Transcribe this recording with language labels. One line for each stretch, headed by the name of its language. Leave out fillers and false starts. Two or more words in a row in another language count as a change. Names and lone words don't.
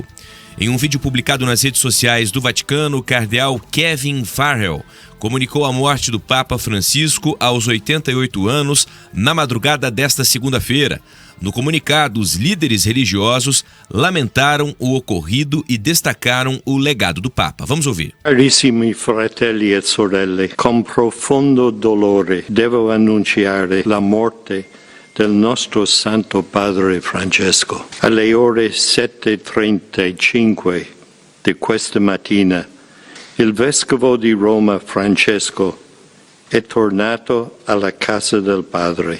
Portuguese: Em um vídeo publicado nas redes sociais do Vaticano, o cardeal Kevin Farrell comunicou a morte do Papa Francisco aos 88 anos na madrugada desta segunda-feira. No comunicado, os líderes religiosos lamentaram o ocorrido e destacaram o legado do Papa. Vamos ouvir.
Italian: Carissimi fratelli e sorelle, con profondo dolore devo annunciare la morte del nostro Santo Padre Francesco. Alle ore 7:35 di questa mattina, il Vescovo di Roma Francesco è tornato alla casa del Padre.